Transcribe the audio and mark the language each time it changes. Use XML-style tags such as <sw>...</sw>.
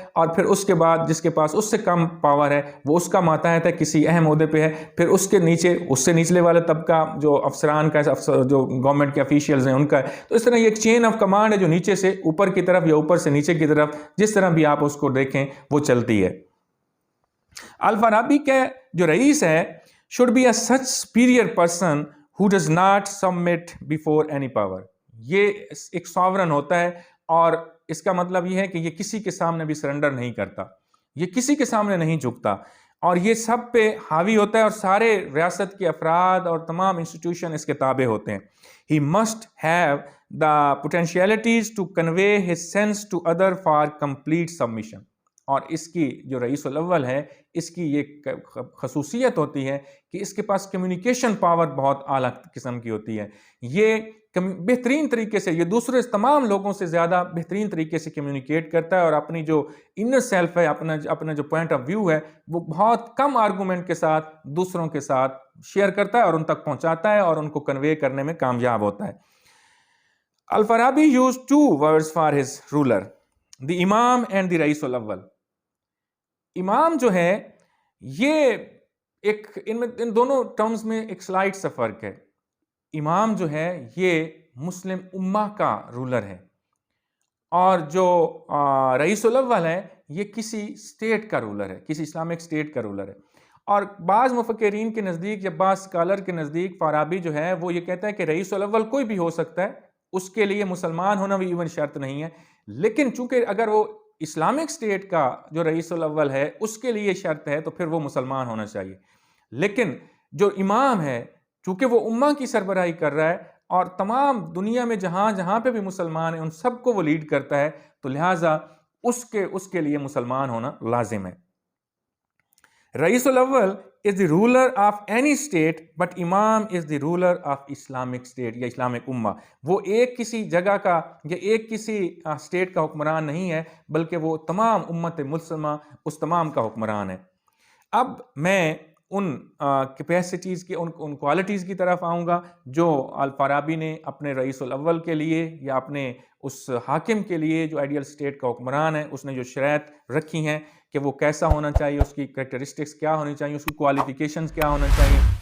<ur>اور پھر اس کے بعد جس کے پاس اس سے کم پاور ہے وہ اس کا ماتحت ہے، کسی اہم عہدے پہ ہے. پھر اس کے نیچے اس سے نچلے والے طبقہ جو افسران کا جو گورنمنٹ کے افیشیلز ہیں ان کا ہے. تو اس طرح یہ ایک چین آف کمانڈ ہے جو نیچے سے اوپر کی طرف یا اوپر سے نیچے کی طرف، جس طرح بھی آپ اس کو دیکھیں وہ چلتی ہے. الفارابی کے جو رئیس ہے</ur> <en>should be a such superior person who does not submit before any power.</en> <ur>یہ ایک ساورن ہوتا ہے، اور اس کا مطلب یہ ہے کہ یہ کسی کے سامنے بھی سرنڈر نہیں کرتا، یہ کسی کے سامنے نہیں جھکتا، اور یہ سب پہ حاوی ہوتا ہے، اور سارے ریاست کے افراد اور تمام انسٹیٹیوشن اس کے تابع ہوتے ہیں.</ur> <en>He must have the potentialities to convey his sense to other for complete submission.</en> <ur>اور اس کی جو رئیس الاول ہے اس کی یہ خصوصیت ہوتی ہے کہ اس کے پاس کمیونیکیشن پاور بہت اعلیٰ قسم کی ہوتی ہے. یہ بہترین طریقے سے، یہ دوسرے تمام لوگوں سے زیادہ بہترین طریقے سے کمیونیکیٹ کرتا ہے، اور اپنی جو انر سیلف ہے، اپنا جو پوائنٹ آف ویو ہے، وہ بہت کم آرگومنٹ کے ساتھ دوسروں کے ساتھ شیئر کرتا ہے اور ان تک پہنچاتا ہے اور ان کو کنوے کرنے میں کامیاب ہوتا ہے.</ur> <en>Alfarabi used 2 words for his ruler, the امام and the رئیس الاول.</en> <ur>امام جو ہے یہ ان دونوں ٹرمز میں ایک سلائٹ سا فرق ہے. امام جو ہے یہ مسلم امہ کا رولر ہے، اور جو رئیس الاول ہے یہ کسی اسٹیٹ کا رولر ہے، کسی اسلامک اسٹیٹ کا رولر ہے. اور بعض مفکرین کے نزدیک یا بعض اسکالر کے نزدیک فارابی جو ہے وہ یہ کہتا ہے کہ رئیس الاول کوئی بھی ہو سکتا ہے، اس کے لیے مسلمان ہونا بھی ایون شرط نہیں ہے، لیکن چونکہ اگر وہ اسلامک اسٹیٹ کا جو رئیس الاول ہے اس کے لیے شرط ہے تو پھر وہ مسلمان ہونا چاہیے. لیکن جو امام ہے چونکہ وہ امہ کی سربراہی کر رہا ہے اور تمام دنیا میں جہاں پہ بھی مسلمان ہیں ان سب کو وہ لیڈ کرتا ہے، تو لہٰذا اس کے لیے مسلمان ہونا لازم ہے.</ur> <en>رئیس الاول is the ruler of any state but امام is the ruler of Islamic state</en> <ur>یا اسلامک امہ. وہ ایک کسی جگہ کا یا ایک کسی اسٹیٹ کا حکمران نہیں ہے بلکہ وہ تمام امت مسلمہ اس تمام کا حکمران ہے. اب میں ان کیپیسٹیز کی ان کوالٹیز کی طرف آؤں گا جو الفارابی نے اپنے رئیس الاول کے لیے یا اپنے اس حاکم کے لیے جو آئیڈیل اسٹیٹ کا حکمران ہے اس نے جو شرائط رکھی ہیں کہ وہ کیسا ہونا چاہیے, اس کی کریکٹرسٹکس کیا ہونی چاہیے, اس کی کوالیفیکیشنز کیا ہونا چاہیے.</ur>